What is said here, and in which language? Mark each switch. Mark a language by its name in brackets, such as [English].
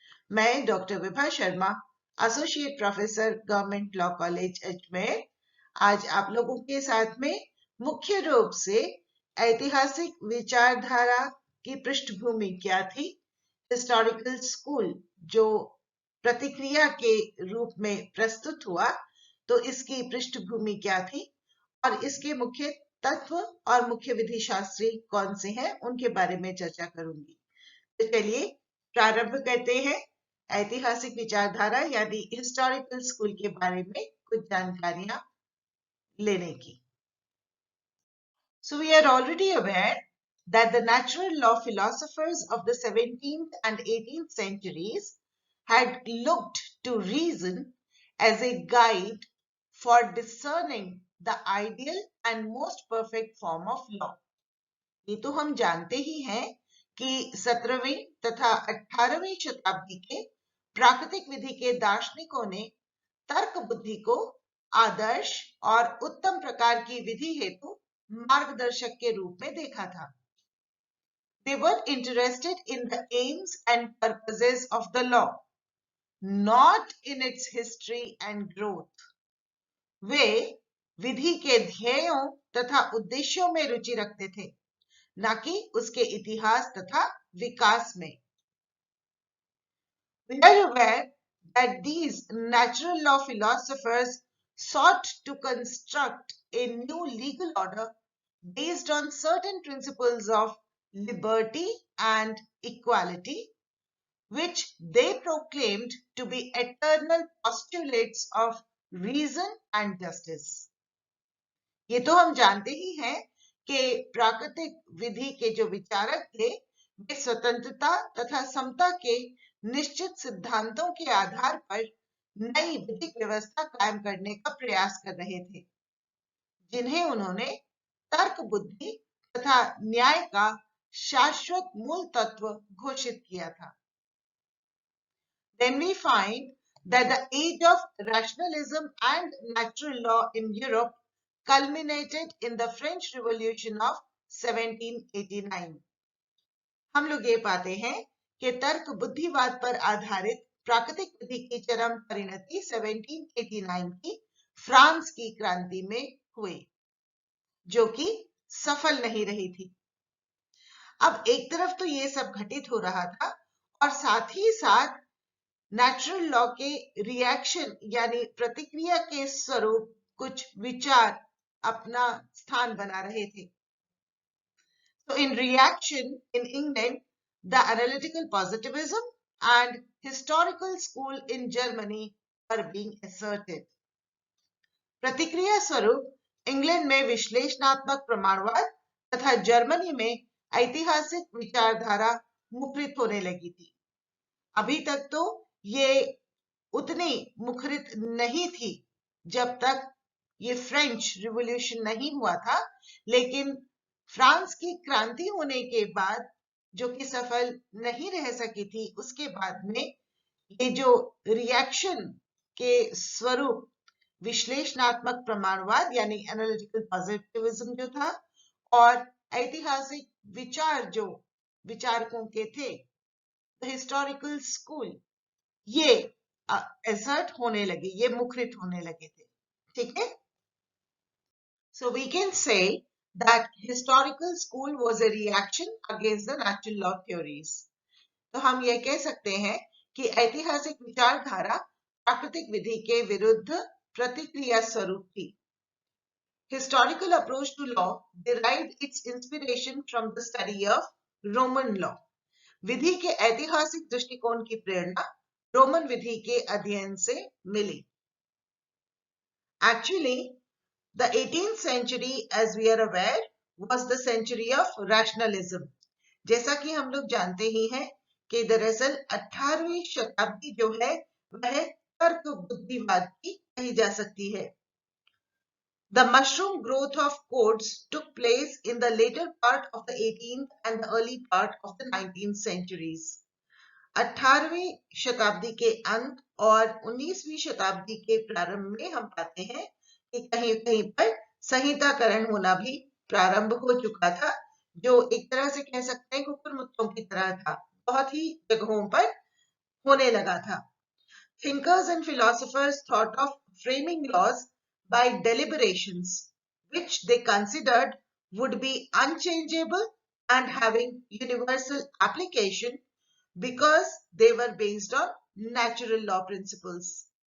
[Hindi] मैं doctor Vibha Sharma, associate professor government law college Ajmer, आज आप लोगों के साथ में मुख्य रूप से ऐतिहासिक विचारधारा की पृष्ठभूमि क्या थी, हिस्टोरिकल स्कूल जो प्रतिक्रिया के रूप में प्रस्तुत हुआ, तो इसकी पृष्ठभूमि क्या थी और इसके मुख्य तत्व और मुख्य विधि शास्त्री कौन से हैं, उनके बारे में चर्चा करूंगी। तो चलिए प्रारंभ करते हैं ऐतिहासिक विचारधारा यानी हिस्टोरिकल स्कूल के बारे में कुछ जानकारियां लेने की। [English] So we are already aware that the natural law philosophers of the 17th and 18th centuries had looked to reason as a guide for discerning the ideal and most perfect form of law. [Hindi] ये तो हम जानते ही हैं कि 17वीं तथा 18वीं शताब्दी के प्राकृतिक विधि के दार्शनिकों ने तर्क बुद्धि को आदर्श और उत्तम प्रकार की विधि हेतु मार्गदर्शक के रूप में देखा था। [English] They were interested in the aims and purposes of the law, not in its history and growth. [Hindi] वे विधि के ध्येयों तथा उद्देश्यों में रुचि रखते थे, न कि उसके इतिहास तथा विकास में। [English] We are aware that these natural law philosophers sought to construct a new legal order based on certain principles of liberty and equality, which they proclaimed to be eternal postulates of reason and justice. [Hindi] ये तो हम जानते ही हैं कि प्राकृतिक विधि के जो विचारक थे, वे स्वतंत्रता तथा समता के निश्चित सिद्धांतों के आधार पर नई विधिक व्यवस्था कायम करने का प्रयास कर रहे थे, जिन्हें उन्होंने तर्क बुद्धि तथा न्याय का शाश्वत मूल तत्व घोषित किया था। [English] Then we find that the age of rationalism and natural law in Europe culminated in the French Revolution of 1789. [Hindi] हम लोग ये पाते हैं कि तर्क बुद्धिवाद पर आधारित प्राकृतिक विधि की चरम परिणति 1789 की फ्रांस की क्रांति में हुई, जो कि सफल नहीं रही थी। अब एक तरफ तो ये सब घटित हो रहा था और साथ ही साथ नेचुरल लॉ के रिएक्शन यानी प्रतिक्रिया के स्वरूप कुछ विचार अपना स्थान बना रहे थे। [English] So in reaction in England, the analytical positivism and historical school in Germany were being asserted. [Hindi] प्रतिक्रिया स्वरूप इंग्लैंड में विश्लेषणात्मक प्रमाणवाद तथा जर्मनी में ऐतिहासिक विचारधारा मुखरित होने लगी थी। अभी तक तो ये उतनी मुखरित नहीं थी जब तक ये फ्रेंच रिवॉल्यूशन नहीं हुआ था, लेकिन फ्रांस की क्रांति होने के बाद, जो कि सफल नहीं रह सकी थी, उसके बाद में ये जो रिएक्शन के स्वरूप विश्लेषणात्मक प्रमाणवाद यानी एनालिटिकल पॉजिटिविज्म जो था और ऐतिहासिक विचार जो विचारकों के थे, हिस्टोरिकल स्कूल, ये असर्ट होने लगे, ये मुखरित होने लगे थे। ठीक है, [English] so we can say that historical school was a reaction against the natural law theories. [Hindi] तो हम ये कह सकते हैं कि ऐतिहासिक विचारधारा प्राकृतिक विधि के विरुद्ध प्रतिक्रिया स्वरूप थी। [English] Historical approach to law derived its inspiration from the study of Roman law. [Hindi] विधि के ऐतिहासिक दृष्टिकोण की प्रेरणा रोमन विधि के अध्ययन से मिली। [English] Actually, the 18th century, as we are aware, was the century of rationalism. [Hindi] जैसा कि हम लोग जानते ही हैं कि दरअसल 18वीं शताब्दी जो है वह तर्क बुद्धिवाद की कही जा सकती है। [English] The mushroom growth of codes took place in the later part of the 18th and the early part of the 19th centuries. [Hindi] 18वीं शताब्दी के अंत और 19वीं शताब्दी के प्रारंभ में हम पाते हैं कि कहीं कहीं पर संहिताकरण होना भी प्रारंभ हो चुका था, जो एक तरह से कह सकते हैं कुकुर मुत्तों की तरह था, बहुत ही जगहों पर होने लगा था। [English] Thinkers and philosophers thought of framing laws by deliberations, which they considered would be unchangeable and having universal application because they were based on natural law principles.